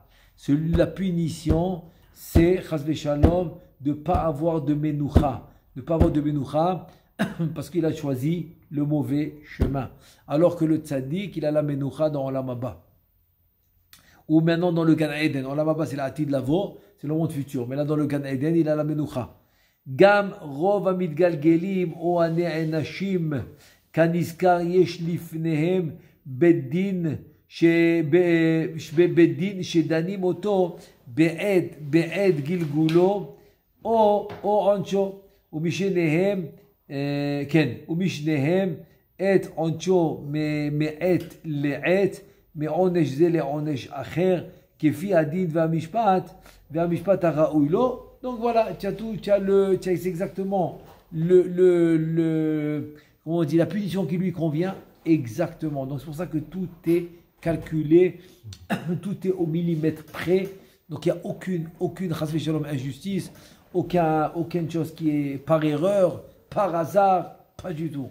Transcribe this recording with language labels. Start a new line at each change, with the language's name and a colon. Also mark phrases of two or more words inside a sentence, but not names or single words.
French: La punition, c'est,
Hebrew: חס ושלום,
French: de ne pas avoir de menoucha. De ne pas avoir de menoucha parce qu'il a choisi le mauvais chemin. Alors que le tzaddik, il a la menoucha dans
Hebrew: עולם הבא.
French: Ou maintenant dans le
Hebrew: גן עדן. עולם הבא,
French: c'est la
Hebrew: עתיד לבוא,
French: c'est le monde futur. Mais là, dans le
Hebrew: גן עדן,
French: il a la menoucha.
Hebrew: גם רוב המתגלגלים או הנענשים כנזכר יש לפניהם בדין שדנים אותו בעת גלגולו או עונשו ומשניהם את עונשו מעת לעת מעונש זה לעונש אחר כפי הדין והמשפט הראוי לו.
French: Donc voilà, tu as exactement comment on dit, la punition qui lui convient exactement. Donc c'est pour ça que tout est calculé, tout est au millimètre près. Donc il n'y a aucune
Hebrew: חס ושלום
French: injustice, aucune chose qui est par erreur, par hasard, pas du tout.